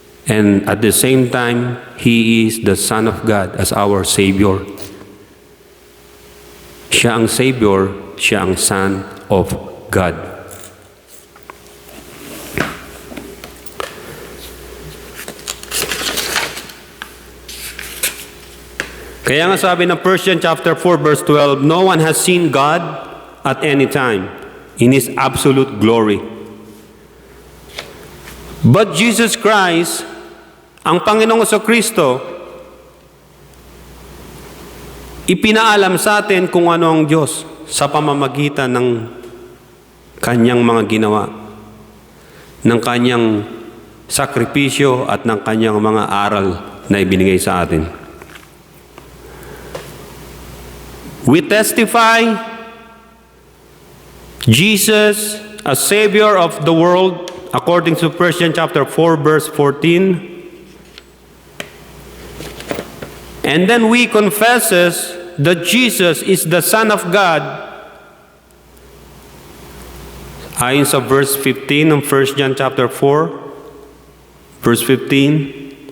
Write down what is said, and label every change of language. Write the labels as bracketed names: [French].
[English] And at the same time, He is the Son of God as our Savior. [Filipino] Siya ang Savior, siya ang Son of God. Kaya nga sabi ng [English] 1 John chapter 4 verse 12, "No one has seen God at any time. in His absolute glory. [Filipino] But Jesus Christ, ang Panginoong Kristo, ipinaalam sa atin kung ano ang Diyos sa pamamagitan ng Kanyang mga ginawa, ng Kanyang sakripisyo at ng Kanyang mga aral na ibinigay sa atin. [English] We testify Jesus as Savior of the world according to 1 John chapter 4 verse 14. And then we confesses that Jesus is the Son of God [Filipino] ayon sa [English] verse 15 ng 1 John chapter 4 verse 15.